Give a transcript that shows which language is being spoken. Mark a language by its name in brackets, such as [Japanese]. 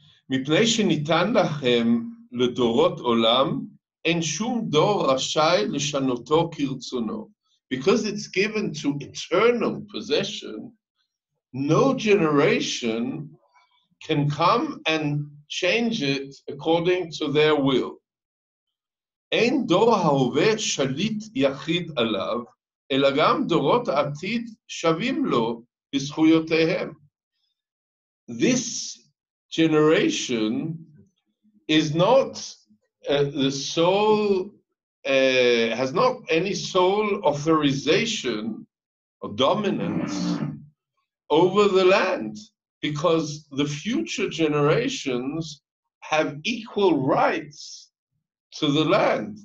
[Hebrew] מפני שניתן לכם לדורות עולם, אין שום דור רשאי לשנותו כרצונו. [English] Because it's given to eternal possession, no generation can come and change it according to their will. [Hebrew] אין דור ההווה שליט יחיד עליו, אלא גם דורות העתיד שווים לו בזכויותיהם. [English] This generation is not the sole, has not any sole authorization or dominance over the land, because the future generations have equal rights to the land.